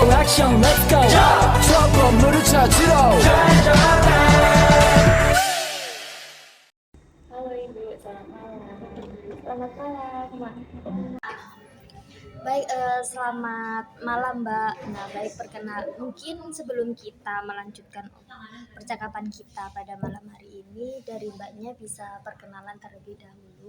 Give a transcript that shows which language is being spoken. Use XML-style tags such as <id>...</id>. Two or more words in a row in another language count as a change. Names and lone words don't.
<ko>액션</ko> <en>let's go</en> <ko>저 건물을 찾으러</ko> <id>Halo Ibu, selamat malam. Selamat malam, Mak. Baik, selamat malam Mbak. Nah, baik mungkin sebelum kita melanjutkan percakapan kita pada malam hari ini, dari Mbaknya bisa perkenalan terlebih dahulu.</id>